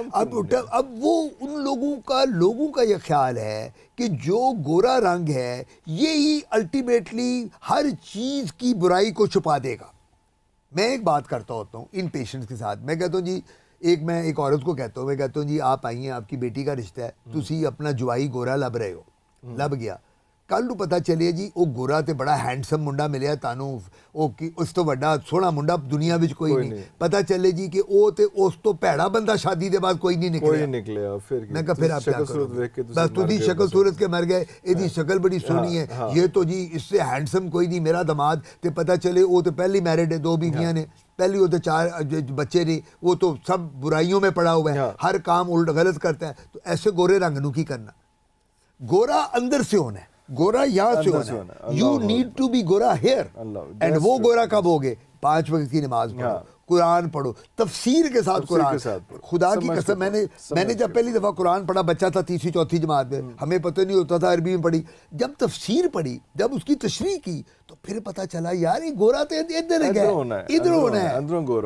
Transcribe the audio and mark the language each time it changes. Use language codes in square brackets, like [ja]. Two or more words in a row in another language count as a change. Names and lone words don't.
[ur] اب وہ ان لوگوں کا یہ خیال ہے کہ جو گورا رنگ ہے یہی الٹیمیٹلی ہر چیز کی برائی کو چھپا دے گا. میں ایک بات کرتا ہوتا ہوں ان پیشنٹس کے ساتھ, میں کہتا ہوں جی, میں ایک عورت کو کہتا ہوں, میں کہتا ہوں جی آپ آئیے, آپ کی بیٹی کا رشتہ ہے, [pa] تسی اپنا جوائی گورا لب رہے ہو, لب گیا, کل نو پتہ چلے جی وہ گورا تے بڑا ہینڈسم منڈا ملیا تانوں, اس تو بڑا سونا منڈا دنیا وچ کوئی نہیں, پتہ چلے جی کہ او تے اس تو بھڑا بندہ شادی دے بعد کوئی نہیں نکلیا. [ur] میں کہا پھر آپ کیا کرو, بس [pa] تسی شکل صورت کے مر گئے, ایدی شکل بڑی سونی ہے, [ur] یہ تو جی اس سے ہینڈسم کوئی نہیں میرا داماد, تے پتہ چلے وہ تو پہلی میرڈ ہے, 2 بیویاں نے, پہلی وہ تو 4 بچے نے, وہ تو سب برائیوں میں پڑا ہوا ہے, ہر کام الٹ غلط کرتا ہے. [pa] تو ایسے گورے رنگ نو کی کرنا, گورا اندر سے ہونا ہے, گورا یہاں سے ہونا ہے. [en] you need to be گورا here. [ur] اینڈ وہ گورا کب ہوگے, 5 وقت کی نماز پڑھو, قرآن پڑھو, تفسیر کے ساتھ قرآن. خدا کی قسم, میں نے جب پہلی دفعہ قرآن پڑھا, بچہ تھا 3ری 4تھی جماعت میں, ہمیں پتہ نہیں ہوتا تھا, عربی میں پڑھی, جب تفسیر پڑھی, جب اس کی تشریح کی, تو پھر پتہ چلا یار یہ گورا تو ادھر ہونا ہے.